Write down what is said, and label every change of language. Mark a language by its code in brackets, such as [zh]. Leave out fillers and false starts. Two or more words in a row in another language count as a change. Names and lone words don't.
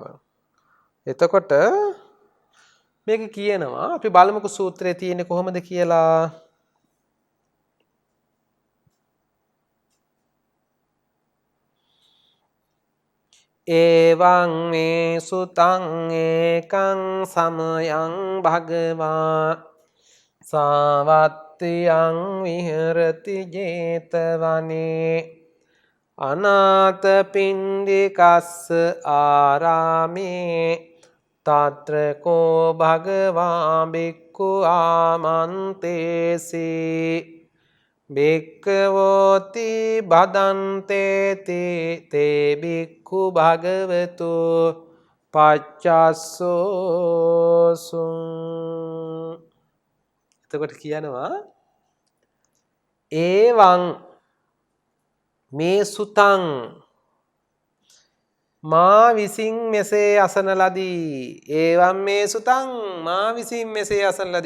[si] එතකොට මේක කියනවා අපි බලමුකෝ සූත්‍රයේ තියෙන්නේ කොහොමද කියලා. [pi] එවං මේ සුතං ඒකං සමයං භගවා සාවත්තියං විහෙරති 제තවනේ අනාථ පිණ්ඩිකස්ස ආරාමේ තත්‍ර කෝ භගවා බික්ඛු ආමන්තේසි බික්ඛවෝති බදන්තේති තේ බික්ඛු භගවතු පච්චස්සෝසුං. [si] එතකොට කියනවා [pi] ඒවං මේ සුතං [si] මා විසින් මෙසේ අසන ලදී. [pi] ඒවං මේ සුතං [si] මා විසින් මෙසේ අසන ලදී.